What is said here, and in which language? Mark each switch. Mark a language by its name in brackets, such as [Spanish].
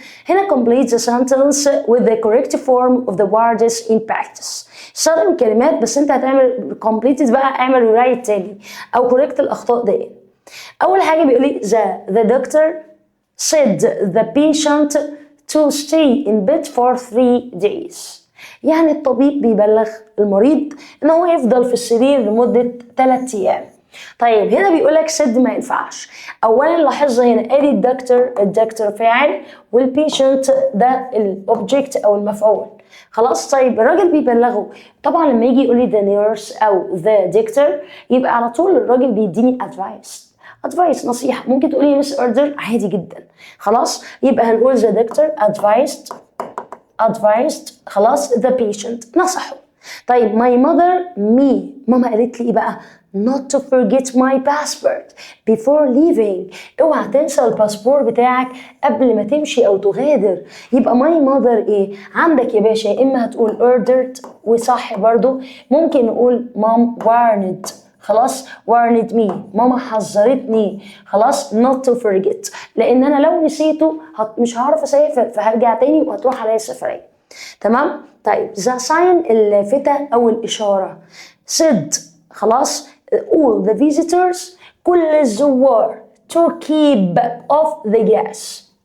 [English] هنا complete the sentence with the correct form of the words in practice. [Arabic] استخدم كلمات بس انت هتعمل completed بقى، اعمل write تاني او correct الاخطاء دي. اول حاجه بيقول لي [English] the doctor said the patient to stay in bed for 3 days. [Arabic] يعني الطبيب بيبلغ المريض ان هو يفضل في السرير لمده 3 ايام. طيب هنا بيقول لك said ما ينفعش. اولا لاحظ هنا ادي الدكتور فاعل والبيشنت ده الاوبجكت او المفعول. خلاص طيب الراجل بيبلغه، طبعا لما يجي يقول لي the nurse او the doctor يبقى على طول الراجل بيديني advice نصيحه. ممكن تقولي مس order عادي جدا. خلاص يبقى هنقول [English] the doctor advised [Arabic] خلاص the patient نصحه. [English] طيب my mother [Arabic] ماما قالت لي ايه بقى؟ [English] not to forget my passport before leaving. [Arabic] اوعى تنسى الباسبور بتاعك قبل ما تمشي او تغادر. يبقى my mother ايه عندك يا باشا؟ يا اما هتقول ordered وصح برضو، ممكن نقول [English] mom warned [Arabic] خلاص warned me، ماما حذرتني خلاص [English] not to forget، [Arabic] لان انا لو نسيته مش هعرف اسافر فهرجع تاني وهتروح عليا السفريه. [English] تمام؟ طيب the sign [Arabic] اللافتة او الاشاره [English] said خلاص all the visitors [Arabic] كل الزوار [English] to keep off the gas.